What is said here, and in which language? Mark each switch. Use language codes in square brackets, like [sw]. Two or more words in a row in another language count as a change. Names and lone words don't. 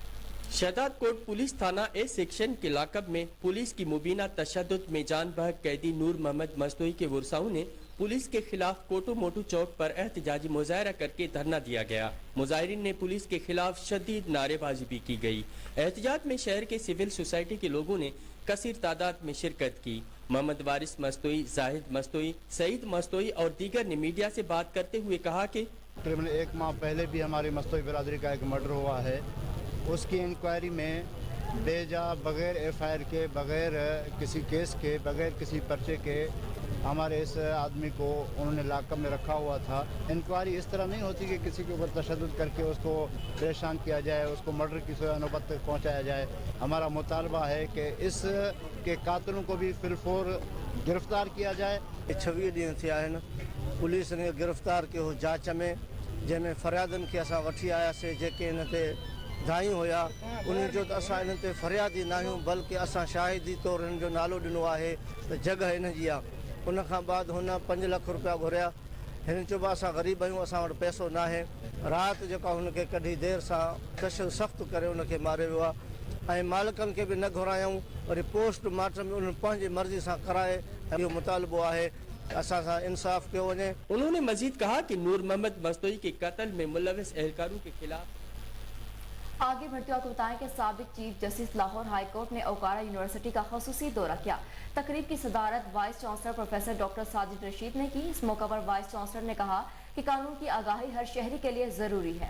[ur] شہداد کوٹ پولیس تھانہ اے سیکشن کے لاکب میں پولیس کی مبینہ تشدد میں جان بحق قیدی نور محمد مستوئی کے مرساؤں نے پولیس کے خلاف کوٹو موٹو چوک پر احتجاجی مظاہرہ کرکے دھرنا دیا گیا. مظاہرین نے پولیس کے خلاف شدید نعرے بازی بھی کی گئی. احتجاج میں شہر کے سول سوسائٹی کے لوگوں نے کثیر تعداد میں شرکت کی. محمد وارث مستوئی، زاہد مستوئی، سعید مستوئی اور دیگر نے میڈیا سے بات کرتے ہوئے کہا کہ تقریباً 1 ماہ پہلے بھی ہماری مستوئی برادری کا ایک مرڈر ہوا ہے. اس کی انکوائری میں بے جا بغیر FIR کے، بغیر کسی کیس کے، بغیر کسی پرچے کے ہمارے اس آدمی کو انہوں نے لاک اپ میں رکھا ہوا تھا. انکوائری اس طرح نہیں ہوتی کہ کسی کے اوپر تشدد کرکے اس کو پریشان کیا جائے، اس کو مرڈر کی نوبت تک پہنچایا جائے, उसको मर्डर की नौबत तक पहुँचाया जाए। ہمارا مطالبہ ہے کہ اس کے قاتلوں کو بھی فی الفور گرفتار کیا جائے. [sd] 26 ॾींहं थिया आहिनि पुलिस ने गिरफ़्तार कयो जांच में, जंहिंमें फ़रियादनि खे असां वठी आयासीं। जेके हिन ते दायूं हुया उन्हनि जो त असां हिन ते फ़रियादी न आहियूं, बल्कि असां शाहिदी तौरु हिन जो नालो ॾिनो आहे त जॻह हिन जी आहे। उन खां बाद हुन 5 लख रुपया घुरिया। हिन चयो असां ग़रीब आहियूं, असां वटि पैसो न आहे। राति जेका हुनखे कढी देरि सां तशदुद सख़्तु करे हुनखे मारे वियो आहे ऐं मालिकनि खे बि न घुरायूं। वरी पोस्टमार्टम उन्हनि पंहिंजी मर्ज़ी सां कराए। इहो मुतालबो आहे असां इंसाफ कयो वञे। [ur] انہوں نے مزید کہا کہ نور محمد مستوئی کے قتل میں ملوث اہلکاروں کے خلاف. آگے بڑھتے ہوئے آپ کو بتائیں کہ سابق چیف جسٹس لاہور ہائی کورٹ نے اوکاڑہ یونیورسٹی کا خصوصی دورہ کیا. تقریب کی صدارت وائس چانسلر پروفیسر ڈاکٹر ساجد رشید نے کی. اس موقع پر وائس چانسلر نے کہا کہ قانون کی آگاہی ہر شہری کے لیے ضروری ہے.